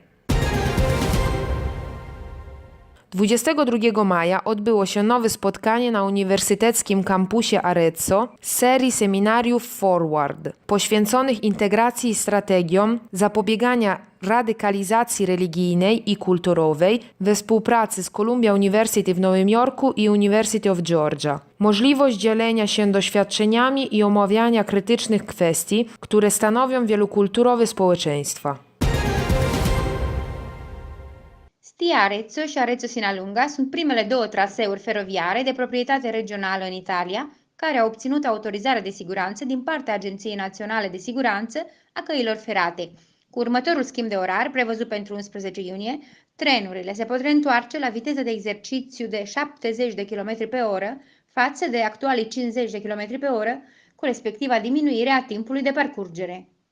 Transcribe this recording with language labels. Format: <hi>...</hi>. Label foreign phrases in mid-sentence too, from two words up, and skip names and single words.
<pl>22 maja odbyło się nowe spotkanie na Uniwersyteckim Kampusie Arezzo z serii seminariów Forward, poświęconych integracji i strategiom zapobiegania radykalizacji religijnej i kulturowej we współpracy z Columbia University w Nowym Jorku i University of Georgia. Możliwość dzielenia się doświadczeniami i omawiania krytycznych kwestii, które stanowią wielokulturowe społeczeństwa.</pl> <ro>Stia Arezzo și Arezzo Sinalunga sunt primele două traseuri feroviare de proprietate regională în Italia care au obținut autorizare de siguranță din partea Agenției Naționale de Siguranță a Căilor Ferate. Cu următorul schimb de orar prevăzut pentru 11 iunie, trenurile se pot reîntoarce la viteză de exercițiu de 70 de km pe oră față de actualii 50 de km pe oră, cu respectiva diminuire a timpului de parcurgere.</ro>